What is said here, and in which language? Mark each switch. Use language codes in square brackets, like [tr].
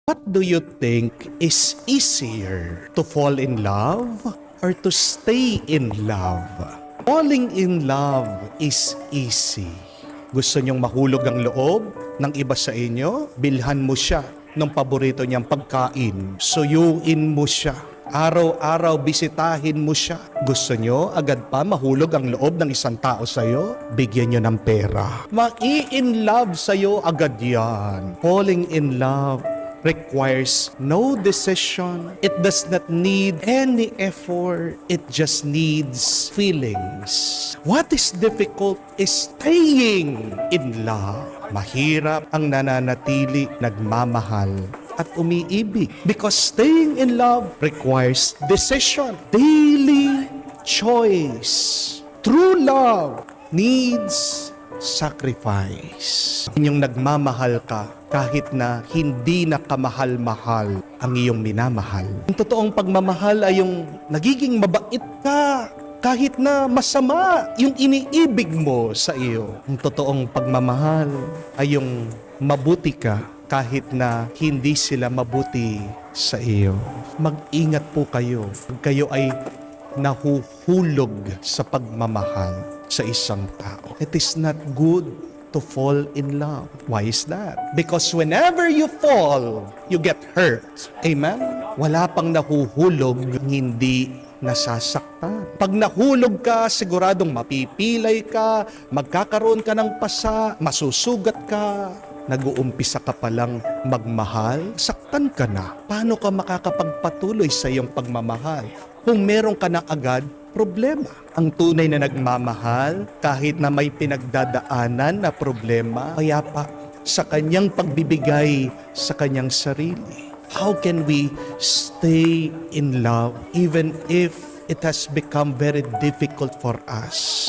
[en] What do you think is easier, to fall in love or to stay in love? Falling in love is easy. [tl] Gusto niyong mahulog ang loob ng iba sa inyo? Bilhan mo siya ng paborito niyang pagkain. Suyuin mo siya. Araw-araw bisitahin mo siya. Gusto nyo agad pa mahulog ang loob ng isang tao sa'yo? Bigyan nyo ng pera. Mai-in love sa'yo agad yan. [en] Falling in love requires no decision. It does not need any effort. It just needs feelings. What is difficult is staying in love. [tl] Mahirap ang nananatili, nagmamahal at umiibig. [en] Because staying in love requires decision, daily choice. True love needs sacrifice. [tl] Yung nagmamahal ka kahit na hindi na kamahal-mahal ang iyong minamahal. Ang totoong pagmamahal ay yung nagiging mabait ka kahit na masama yung iniibig mo sa iyo. Ang totoong pagmamahal ay yung mabuti ka kahit na hindi sila mabuti sa iyo. Mag-ingat po kayo. Kayo ay nahuhulog sa pagmamahal sa isang tao. [en] It is not good to fall in love. Why is that? Because whenever you fall, you get hurt. Amen? [tl] Wala pang nahuhulog, hindi nasasaktan. Pag nahulog ka, siguradong mapipilay ka, magkakaroon ka ng pasa, masusugat ka, nag-uumpisa ka palang magmahal, saktan ka na. Paano ka makakapagpatuloy sa iyong pagmamahal kung meron ka na agad problema? Ang tunay na nagmamahal, kahit na may pinagdadaanan na problema, kaya pa sa kanyang pagbibigay sa kanyang sarili. [en] How can we stay in love even if it has become very difficult for us?